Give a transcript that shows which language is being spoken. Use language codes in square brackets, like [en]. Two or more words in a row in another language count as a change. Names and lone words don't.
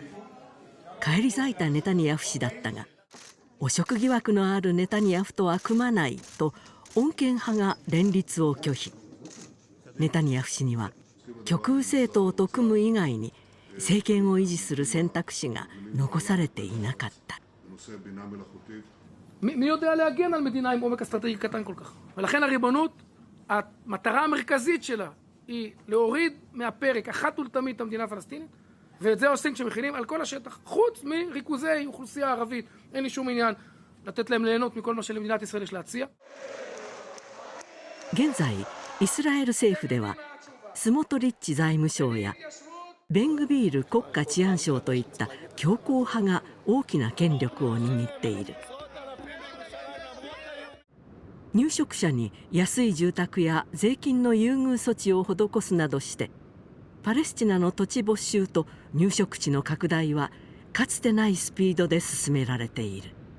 [ja] 返り咲いたネタニヤフ氏だったが、汚職疑惑のあるネタニヤフとは組まないと穏健派が連立を拒否。ネタニヤフ氏には極右政党と組む以外に政権を維持する選択肢が残されていなかった。 [he] מי יודע להגן על מדינה עם עומק אסטרטגי קטן כל כך? ולכן הריבונות, המטרה המרכזית שלה היא להוריד מהפרק אחת ולתמיד את המדינה הפלסטינית, ואת זה עושים כשמכינים על כל השטח, חוץ מריכוזי אוכלוסייה ערבית. אין לי שום עניין לתת להם ליהנות מכל מה שלמדינת ישראל יש להציע. [ja] 現在イスラエル政府ではスモトリッチ財務相やベングビール国家治安相といった強硬派が大きな権力を握っている。入植者に安い住宅や税金の優遇措置を施すなどしてパレスチナの土地没収と入植地の拡大はかつてないスピードで進められている。